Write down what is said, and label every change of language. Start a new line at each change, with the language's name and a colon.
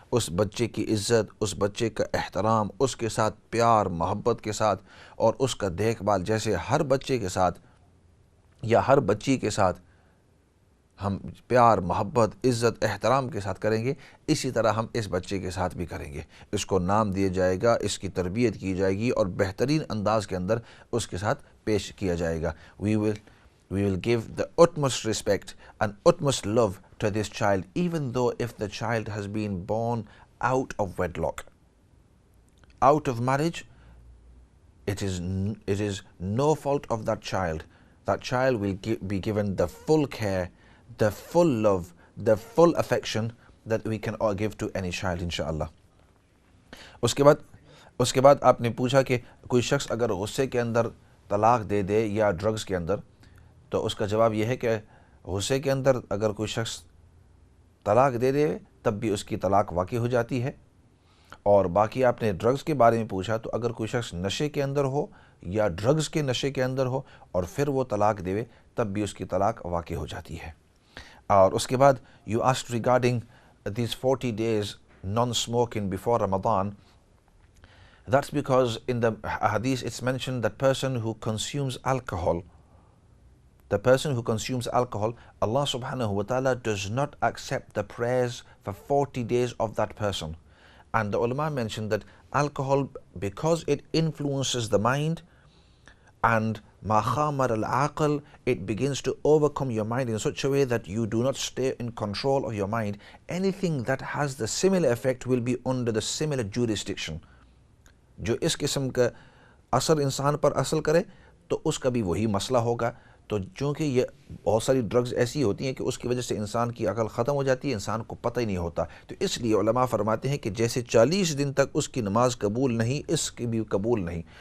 Hindi: उस बच्चे की इज़्ज़त, उस बच्चे का एहतराम, उसके साथ प्यार मोहब्बत के साथ और उसका देखभाल जैसे हर बच्चे के साथ या हर बच्ची के साथ हम प्यार मोहब्बत इज़्ज़त एहतराम के साथ करेंगे, इसी तरह हम इस बच्चे के साथ भी करेंगे। इसको नाम दिया जाएगा, इसकी तरबियत की जाएगी और बेहतरीन अंदाज़ के अंदर उसके साथ पेश किया जाएगा।
English: We will give the utmost respect and utmost love to this child, even though if the child has been born out of wedlock. Out of marriage, it is no fault of that child. That child will be given the full care, the full love, the full affection that we can all give to any child, inshallah.
Hindi: उसके बाद आपने पूछा कि कोई शख्स अगर गुस्से के अंदर तलाक दे दे या ड्रग्स के अंदर, तो उसका जवाब यह है कि गुस्से के अंदर अगर कोई शख्स तलाक दे दे तब भी उसकी तलाक वाक़ई हो जाती है। और बाकी आपने ड्रग्स के बारे में पूछा, तो अगर कोई शख्स नशे के अंदर हो या ड्रग्स के नशे के अंदर हो और फिर वो तलाक देवे तब भी उसकी तलाक वाक़ई हो जाती है।
English: और उसके बाद you asked regarding these 40 days non-smoking before Ramadan. That's because in the hadith it's mentioned that person who consumes alcohol, Allah subhanahu wa ta'ala does not accept the prayers for 40 days of that person. And the ulama mentioned that alcohol, because it influences the mind, and ma khamar al-aql, it begins to overcome your mind in such a way that you do not stay in control of your mind. Anything that has the similar effect will be under the similar jurisdiction.
Hindi: जो इस किस्म का असर इंसान पर असर करे तो उसका भी वही मसला होगा। तो चूँकि ये बहुत सारी ड्रग्स ऐसी होती हैं कि उसकी वजह से इंसान की अकल ख़त्म हो जाती है, इंसान को पता ही नहीं होता। तो इसलिए उलमा फरमाते हैं कि जैसे 40 दिन तक उसकी नमाज कबूल नहीं, इसकी भी कबूल नहीं।